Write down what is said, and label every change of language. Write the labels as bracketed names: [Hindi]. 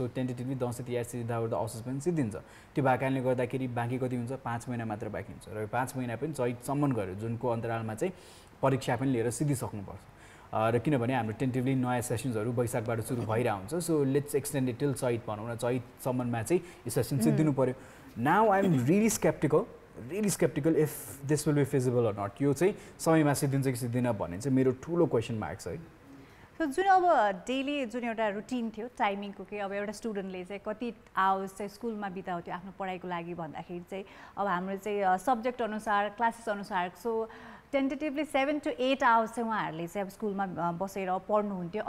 [Nepali] So tentatively Dashain Tihar सिद्धाउँदा असोज पनि सिद्धिन्छ. त्यो भएको कारणले गर्दाखेरि बाँकी कति हुन्छ 5 महिना मात्र बाँकी हुन्छ र 5 महिना पनि चैतसम्म गऱ्यो जुनको अन्तरालमा चाहिँ परीक्षा पनि लिएर सिधिसक्नुपर्छ. र किनभने हाम्रो टेन्टेटिभली नयाँ सेसन्सहरू वैशाखबाट सुरु भइरहेको हुन्छ. [English] so let's extend it till Chait [Nepali] भनौँ न, चैतसम्ममा चाहिँ यो सेसन सिद्धिनु पऱ्यो. [English] Now I am really sceptical if this will be feasible or not. [Nepali] यो चाहिँ समयमा सिद्धिन्छ कि सिद्धिन भन्ने चाहिँ मेरो ठुलो क्वेसन मार्क छ है. सो जुन अब डेली जुन एउटा रुटिन थियो टाइमिङको कि अब एउटा स्टुडेन्टले चाहिँ कति आवर्स चाहिँ स्कुलमा बिताउँथ्यो आफ्नो पढाइको लागि भन्दाखेरि चाहिँ अब हाम्रो चाहिँ सब्जेक्ट अनुसार क्लासेस अनुसार सो टेन्टेटिभली 7 to 8 आवर्स चाहिँ उहाँहरूले चाहिँ अब स्कुलमा बसेर पढ्नुहुन्थ्यो.